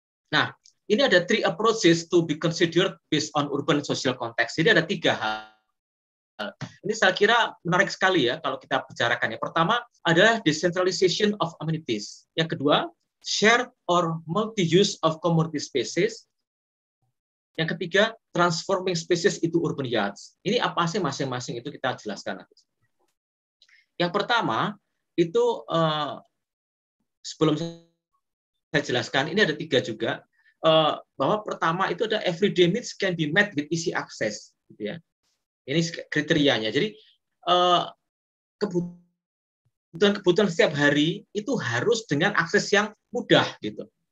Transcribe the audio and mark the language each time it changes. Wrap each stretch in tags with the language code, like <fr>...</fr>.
<en>Nah,</en> <id>ini ada</id> <en>3 approaches to be considered based on urban social context.</en> <id>Jadi ada 3 hal. Ini saya kira menarik sekali ya kalau kita bicarakan. Yang pertama adalah</id> <en>decentralization of amenities.</en> <id>Yang kedua,</id> <en>share or multi-use of community spaces.</en> <id>Yang ketiga,</id> <en>transforming spaces into urban yards.</en> <id>Ini apa sih masing-masing itu kita jelaskan. Yang pertama, itu sebelum saya jelaskan, ini ada 3 juga. Bahwa pertama itu ada</id> <en>everyday needs can be met with easy access. Gitu ya.</en> <id>Ini kriterianya. Jadi, kebutuhan setiap hari itu harus dengan akses yang mudah gitu.</id>